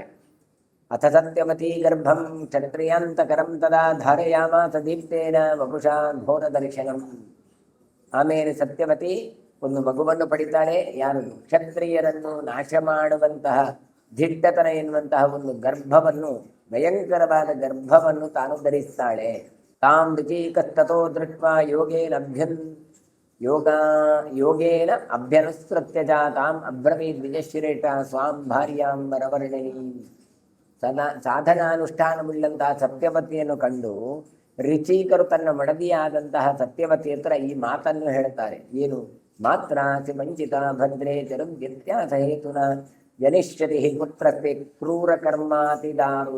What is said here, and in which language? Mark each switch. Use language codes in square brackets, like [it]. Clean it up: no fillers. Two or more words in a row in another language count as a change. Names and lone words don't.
[sa] ಅಥ ಸತ್ಯವತಿ ಗರ್ಭಂ ಕ್ಷತ್ರಿಯಾಂತಕರಂ ತದಾ ಧಾರಯಾಮಾಸ ದೀಪ್ತೇನ ವಪುಷಾ ಘೋರ ದರ್ಶನಂ. [kn] ಆಮೇಲೆ ಸತ್ಯವತಿ ಒಂದು ಮಗುವನ್ನು ಪಡಿತಾಳೆ. ಯಾರು? ಕ್ಷತ್ರಿಯರನ್ನು ನಾಶ ಮಾಡುವಂತಹ ದಿಟ್ಟತನ ಎನ್ನುವಂತಹ ಒಂದು ಗರ್ಭವನ್ನು, ಭಯಂಕರವಾದ ಗರ್ಭವನ್ನು ತಾನು ಧರಿಸ್ತಾಳೆ. [sa] ತಾಂ ಋಚೀಕಸ್ತತೋ ದೃಷ್ಟ್ವಾ ಯೋಗೇನ ಅಭ್ಯನುಸೃತ್ಯ ತಾಂ ಅಬ್ರವೀದ್ ವಿಜಶ್ರೇಷ್ಠ ಸ್ವಾಂ ಭಾರ್ಯಾಂ ವರವರ್ಣಿನಿ. [kn] ಸಾಧನಾನುಷ್ಠಾನವುಳ್ಳಂತಹ ಸತ್ಯವತಿಯನ್ನು ಕಂಡು ಋಚೀಕರು ತನ್ನ ಮಡದಿಯಾದಂತಹ ಸತ್ಯವತಿ ಹತ್ರ ಈ ಮಾತನ್ನು ಹೇಳ್ತಾರೆ. ಏನು? [sa] ಮಾತ್ರಾಸಿ ವಂಚಿತಾ ಭದ್ರೇ ಚರುವ್ಯತ್ಯಾಸ ಹೇತುನ ಜನಿಷ್ಯತಿ ಪುತ್ರಸ್ತೆ ಕ್ರೂರ ಕರ್ಮಾತಿ ದಾರುಣ.